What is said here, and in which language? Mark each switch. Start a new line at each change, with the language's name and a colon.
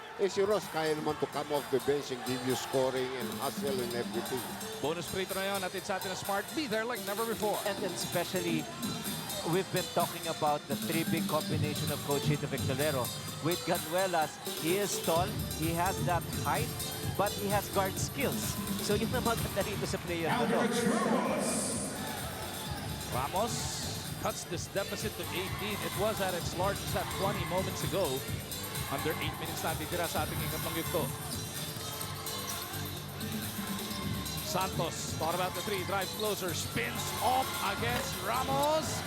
Filipino: Eh si Ross kaya naman
English: to come off the bench and give you scoring and hustle and everything.
Filipino: Bonus free throw na yun natin sa atin na Smart.
English: Be there like never before. And especially, we've been talking about the three big combination of Coach Hito Victorero. With Ganuelas, he is tall, he has that height, but he has guard skills.
Filipino: So yun ang maganda rito sa player na to.
English: Ramos cuts this deficit to 18. It was at its largest at 20 moments ago. Under 8 minutes
Filipino: na titira sa ating ikatlong yugto.
English: Santos thought about the three, drives closer, spins off against Ramos.